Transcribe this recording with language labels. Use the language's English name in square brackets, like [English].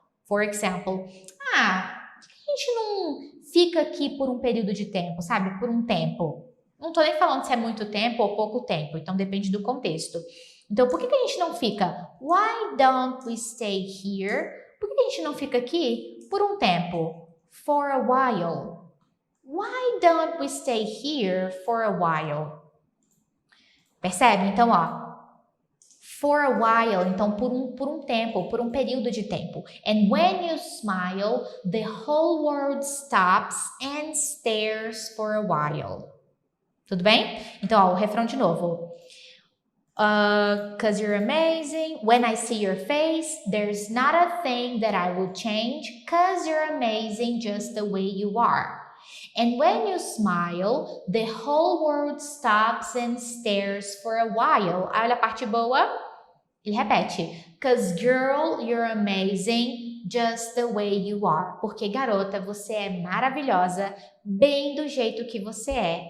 [Portuguese] For example, por que a gente não fica aqui por um período de tempo, sabe? Por um tempo. Não tô nem falando se é muito tempo ou pouco tempo, então depende do contexto. Então, por que a gente não fica? Why don't we stay here? Por que a gente não fica aqui por um tempo? [English] For a while. Why don't we stay here for a while? [Portuguese] Percebe? Então, ó. For a while, então por um tempo, por um período de tempo. [English] And when you smile, the whole world stops and stares for a while. Tudo bem? [Portuguese] Então, ó, o refrão de novo. 'Cause you're amazing. [English] When I see your face, there's not a thing that I would change. 'Cause you're amazing just the way you are. And when you smile, the whole world stops and stares for a while. Olha a parte boa. Ele repete. 'Cause girl, you're amazing just the way you are. [Portuguese] Porque garota, você é maravilhosa, bem do jeito que você é.